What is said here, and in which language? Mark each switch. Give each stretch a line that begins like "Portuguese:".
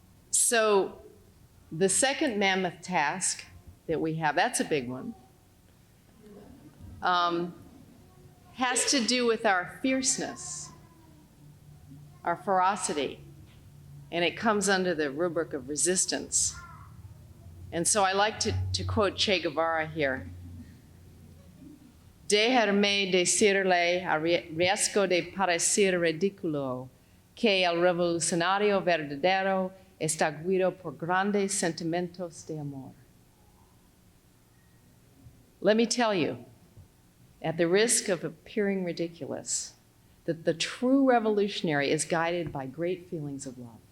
English: So the second mammoth task that we have, that's a big one, has to do with our fierceness, our ferocity, and it comes under the rubric of resistance. And so I like to quote Che Guevara here.
Spanish: Déjame decirle a riesgo de parecer ridículo que el revolucionario verdadero está guiado por grandes sentimientos de amor.
English: Let me tell you, at the risk of appearing ridiculous, that the true revolutionary is guided by great feelings of love.